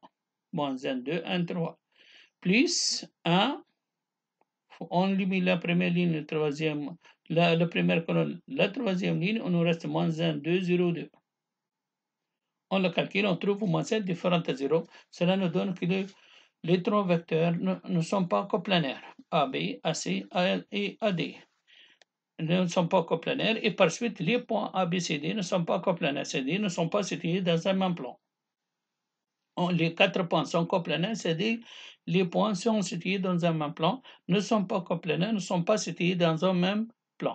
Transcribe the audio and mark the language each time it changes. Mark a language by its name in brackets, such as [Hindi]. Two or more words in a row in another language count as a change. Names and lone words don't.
[French] Moins 1, 2, 1, 3. Plus 1. On limite la première ligne, la troisième, la première colonne, la troisième ligne, on nous reste moins 1, 2, 0, 2. On le calcule, on trouve moins 7 différent à 0. Cela nous donne que les trois vecteurs ne sont pas coplanaires. AB, AC et AD ne sont pas coplanaires et par suite les points ABCD ne sont pas coplanaires, c'est-à-dire ne sont pas situés dans un même plan. Les quatre points sont coplanaires, c'est-à-dire les points sont situés dans un même plan, ne sont pas coplanaires, ne sont pas situés dans un même plan.